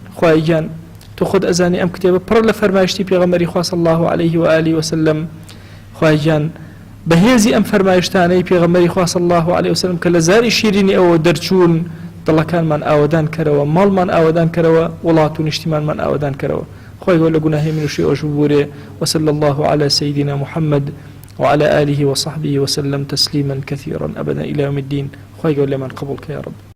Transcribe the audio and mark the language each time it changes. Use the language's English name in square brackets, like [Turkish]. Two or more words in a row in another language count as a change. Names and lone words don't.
[Central Kurdish] خوای گیان تۆ خۆت ئەزانی ئەم کتێبە پڕ لە فەرمایشتی پێغەمبەری خوا [Arabic] صلی الله عليه و آله وسلم. [Central Kurdish] خوای گیان بەهێزی ئەم فەرمایشتانەی پێغەمبەری خوا [Arabic] صلی الله عليه وسلم [Central Kurdish] کە لە زاری شیرینی ئەوە دەرچوون دڵەکانمان ئاوەدان کەرەوە، ماڵمان ئاوەدان کەرەوە، وڵات و نیشتیمانمان ئاوەدان کەرەوە. خۆی گەور لە گوناهی من و شی ئەوش ببورێ. [Arabic] وصلى الله على سيدنا محمد وعلى آله وصحبه وسلم تسليما كثيرا أبدا إلى يوم الدين. [Central Kurdish] خۆی گەور لێمان قبول کە [Arabic] یا رب.